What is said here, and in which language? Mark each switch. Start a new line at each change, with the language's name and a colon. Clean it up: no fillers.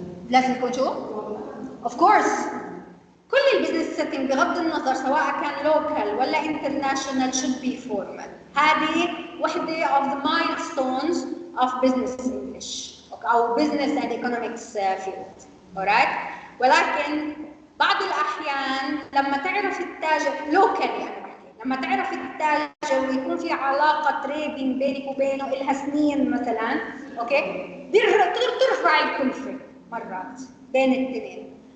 Arabic: لازم يكون شو؟
English: Of course.
Arabic: كل البزنس سيتنج بغض النظر سواء كان لوكال ولا انترناشونال
English: should be formal.
Arabic: هذه وحده
English: of the milestones of business English او business and economics field. alright?
Arabic: ولكن بعض الاحيان لما تعرف التاجر لوكال يعني بحكي لما تعرف التاجر ويكون في علاقه تريدنج بينك وبينه لها سنين مثلا اوكي ترفع الكلفه مرات بين الاثنين.